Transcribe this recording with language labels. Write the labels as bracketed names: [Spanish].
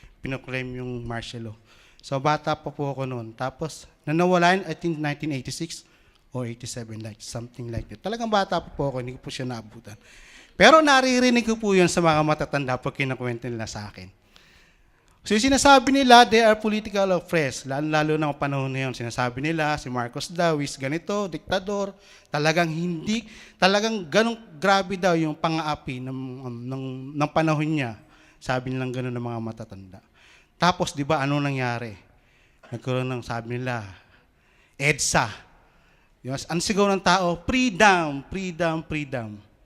[Filipino] Pinoclaim yung martial law. So bata pa po ako noon. Tapos nanawala yun, [English] I think 1986 or 87, like something like that. [Filipino] Talagang bata pa po ako, hindi ko po siya naabutan. Pero naririnig ko po yun sa mga matatanda pag kinakwento nila sa akin. [English] So [Filipino] yung sinasabi nila, [English] they are political oppressed. [Filipino] Lalo na ang panahon na yun. Sinasabi nila, si Marcos daw is ganito, diktador. Talagang ganong grabe daw yung pang-aapi ng panahon niya. Sabi nilang gano'n ng mga matatanda. Tapos, di ba, ano nangyari? Nagkaroon ng, sabi nila, EDSA. Ang sigaw ng tao, [English] freedom, freedom, freedom.